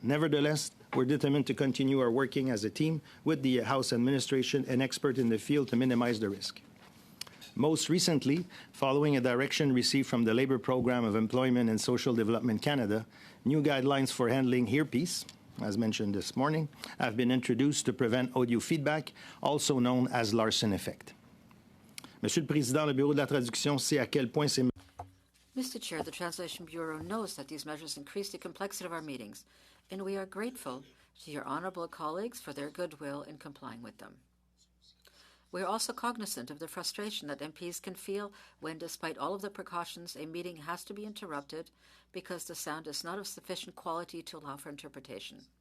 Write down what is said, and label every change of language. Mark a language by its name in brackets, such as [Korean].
[English] Nevertheless, we're determined to continue our working as a team with the House administration and experts in the field to minimize the risk. Most recently, following a direction received from the Labour Program of Employment and Social Development Canada, new guidelines for handling earpiece, as mentioned this morning, have been introduced to prevent audio feedback, also known as Larsen effect. [French] Monsieur le Président, le Bureau de la Traduction sait à quel point ces... [English] Mr. Chair, the Translation Bureau knows that these measures increase the complexity of our meetings, and we are grateful to your honourable colleagues for their goodwill in complying with them. We are also cognizant of the frustration that MPs can feel when, despite all of the precautions, a meeting has to be interrupted because the sound is not of sufficient quality to allow for interpretation.